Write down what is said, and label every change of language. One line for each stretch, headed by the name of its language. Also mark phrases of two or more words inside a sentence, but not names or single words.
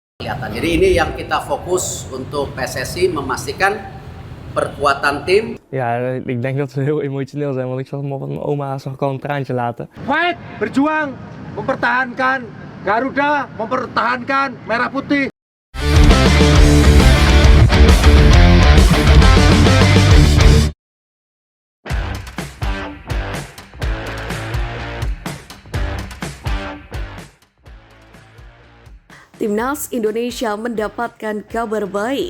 Indonesian: kesehatan. Jadi ini yang kita fokus untuk PSSI memastikan perkuatan tim.
Dutch: Ja, ik denk dat we heel emotioneel zijn, want ik zag mijn oma zag gewoon een traantje laten.
Indonesian: Fight, berjuang, mempertahankan Garuda, mempertahankan Merah Putih. Timnas Indonesia mendapatkan kabar baik.